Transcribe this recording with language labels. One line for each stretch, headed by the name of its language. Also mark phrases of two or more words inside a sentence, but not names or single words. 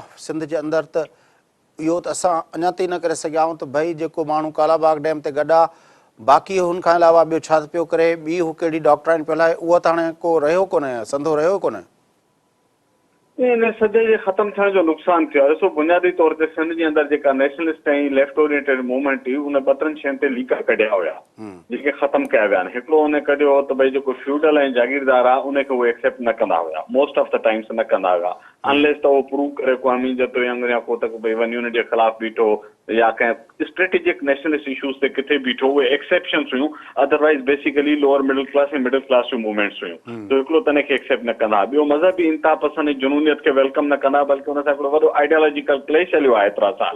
Sindhi: सिंध जे अंदरि त इहो त असां अञा ताईं न करे सघिया आहियूं त भई जेको माण्हू कालाबाग डैम ते गॾु आहे, बाक़ी हुन खां अलावा ॿियो छा पियो करे, ॿी हू कहिड़ी डॉक्ट्राइन पियो हलाए, उहो त हाणे को रहियो कोन्हे, संदो रहियो कोन्हे। इन सॼे जे ख़तमु थियण जो नुक़सानु थियो आहे। ॾिसो बुनियादी तौर ते सिंध जे अंदरि जेका नेशनलिस्ट ऐं
English: left oriented movement
Sindhi: हुई, उन 2-3 शयुनि ते लीका कढिया हुया जेके ख़तमु कया विया आहिनि। हिकिड़ो उन कढियो हो त भई जेको फ्यूडल ऐं जागीरदार आहे उनखे उहे एक्सेप्ट न कंदा हुया,
English: most of the times
Sindhi: न कंदा हुया, अनलेस त उहो प्रूव करे क़ौमी जदोजहद या को त भई वञी उन जे ख़िलाफ़ बीठो या कंहिं
English: strategic nationalist issues
Sindhi: ते किथे बीठो, उहे एक्सेप्शन्स हुयूं।
English: otherwise basically lower middle class
Sindhi: ऐं
English: middle class
Sindhi: जूं मूवमेंट्स हुयूं, त हिकिड़ो त इनखे एक्सेप्ट न कंदा। ॿियो मज़हबी इंतिहा पसंद ऐं जुनूनियत खे वेलकम न कंदा, बल्कि हुन सां हिकिड़ो वॾो
English: ideological clash
Sindhi: हलियो आहे एतिरा साल।